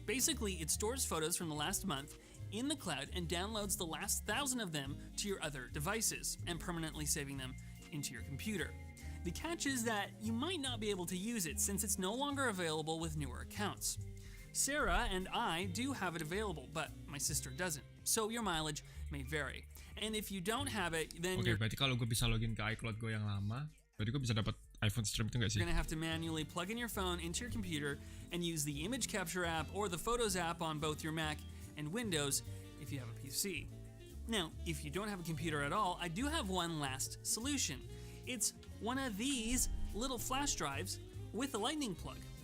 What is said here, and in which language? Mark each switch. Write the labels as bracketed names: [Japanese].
[English] Basically, it stores photos from the last month in the cloud and downloads the last 1,000 of them to your other devices and permanently saving them into your computer. The catch is that you might not be able to use it since it's no longer available with newer accounts. Sarah and I do have it available, but my sister doesn't, so your mileage may vary. And if you don't have it, then [Indonesian] Oke, berarti kalau gue bisa login ke iCloud gue yang lama, berarti gue bisa dapat iPhone Stream itu nggak sih? [English] you're gonna have to manually plug in your phone into your computer and use the image capture app or the Photos app on both your Mac and Windows if you have a PC. Now, if you don't have a computer at all, I do have one last solution. It's one of these little flash drives with a lightning plug.